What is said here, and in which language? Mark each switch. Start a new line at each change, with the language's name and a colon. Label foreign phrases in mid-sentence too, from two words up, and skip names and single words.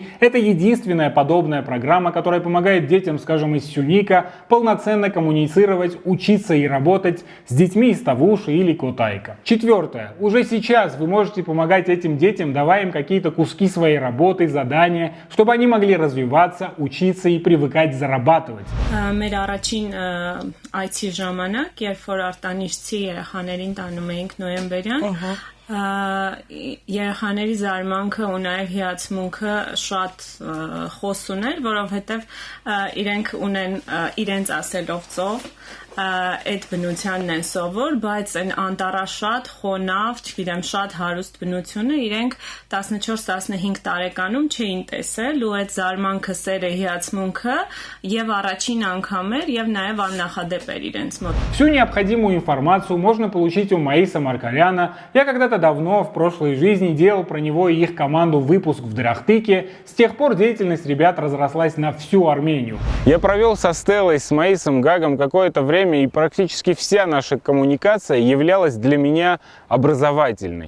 Russian: Это единственная подобная программа, которая помогает детям, скажем, из Сюника полноценно коммуницировать, учиться и работать с детьми из Тавуши или Котайка. Четвертое. Уже сейчас вы можете помогать этим детям, давая им какие-то куски своей работы, задания, чтобы они могли развиваться, учиться и привыкать зарабатывать.
Armenian: Մեր առաջին այցի ժամանակ, երբ որ արտանիշցի երեխաներին տանում էինք նոյեմբերյան, երեխաների զարմանքը ու նաև հիացմունքը շատ խոսուն էր, որովհետև իրենք ունեն իրենց ասելով ծով այդ բնությանն են սովոր, բայց այն անտառաշատ, խոնավ, չգիտեմ, շատ հարուստ բնությունը իրենք 14-15 տարեկանում չէին տեսել ու այդ զարմանքը, սերը, հիացմունքը եւ առաջին անգամ էր եւ նաեւ աննախադեպ էր իրենց մոտ.
Russian: Всю необходимую информацию можно получить у Маиса Маркаряна. Я когда-то давно в прошлой жизни делал про него и их команду выпуск в Драхтыке. С тех пор деятельность ребят разрослась на всю Армению. Я провел со Стеллой, с Маисом Гагом какое-то время, и практически вся наша коммуникация являлась для меня образовательной.